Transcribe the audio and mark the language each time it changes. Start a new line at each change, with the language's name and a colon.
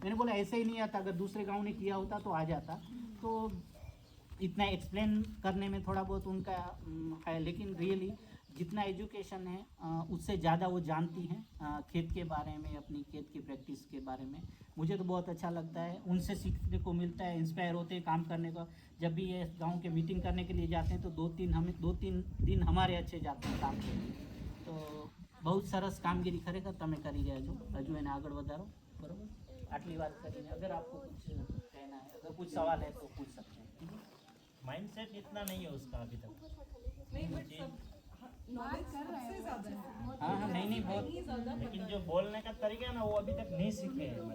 Hindi: मैंने बोला ऐसे ही नहीं आता, अगर दूसरे गाँव ने किया होता तो आ जाता. तो इतना एक्सप्लेन करने में थोड़ा बहुत उनका है, लेकिन रियली जितना एजुकेशन है उससे ज़्यादा वो जानती हैं खेत के बारे में, अपनी खेत की प्रैक्टिस के बारे में. मुझे तो बहुत अच्छा लगता है, उनसे सीखने को मिलता है, इंस्पायर होते हैं काम करने को. जब भी ये गांव के मीटिंग करने के लिए जाते हैं तो 2-3 दिन हमारे अच्छे जाते हैं काम करने. तो बहुत
Gujarati: સરસ કામગીરી ખરેખર તમે કરી રહ્યા છો. હજુ એને આગળ વધારો, બરાબર. આટલી વાત કરીને
Hindi: अगर आपको कुछ कहना है, अगर कुछ सवाल है तो पूछ सकते हैं. माइंडसेट इतना नहीं है उसका अभी तक. हाँ नहीं बहुत, लेकिन जो बोलने का तरीका है ना वो अभी तक नहीं सीखे हैं.